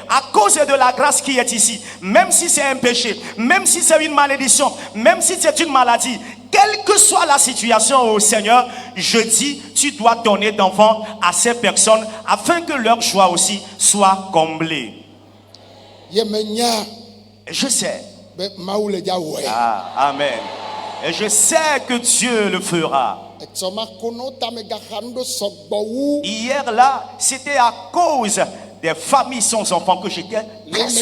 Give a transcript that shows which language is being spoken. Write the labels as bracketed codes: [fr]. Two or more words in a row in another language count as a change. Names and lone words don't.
[fr] À cause de la grâce qui est ici, même si c'est un péché, même si c'est une malédiction, même si c'est une maladie, quelle que soit la situation au Seigneur, je dis, tu dois donner d'enfants à ces personnes afin que leur joie aussi soit comblée. [ee] Yemenya [fr] Et je sais. [ee] be mawu le dza wɔe. [fr] Ah, amen. Et je sais que Dieu le fera. [ee] Etsɔma kono tame gaxa nu ɖo sɔgbɔ wu. [fr] Hier là, c'était à cause des familles sans enfants que j'étais très